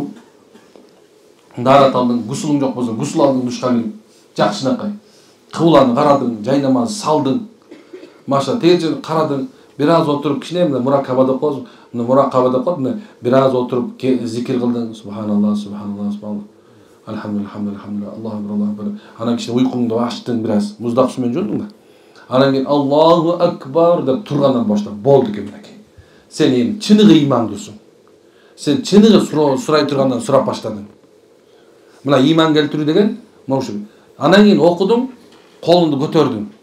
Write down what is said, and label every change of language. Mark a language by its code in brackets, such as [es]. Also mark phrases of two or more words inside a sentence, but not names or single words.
[ky] Даарат алдың, гусулуң жок болсо, гусул алдың душка кирип, жакшынакай. Кыбланы карадың, жай намаз салдың. Маша тегерчени карадың, бир аз отуруп кичине муракаба деп коебуз. Мына муракаба деп коет, мына бир аз отуруп зикир кылдың. [ar] سبحان الله سبحان الله سبحان الله. الحمد لله, الحمد لله الله أكبر الله أكبر. [ky] Анан кичине уйкуңду ачтың бир аз, муздак суу менен жуудуң да. Анан кийин [ar] الله أكبر [ky] деп тургандан баштап болду экен мынакей. Сен эми чыныгы ыймандуусуң. Сен чыныгы сурай тургандан сурап баштадың. Мына ыйман келтирүү деген мошу. Анан кийин окудуң, колуңду көтөрдүң.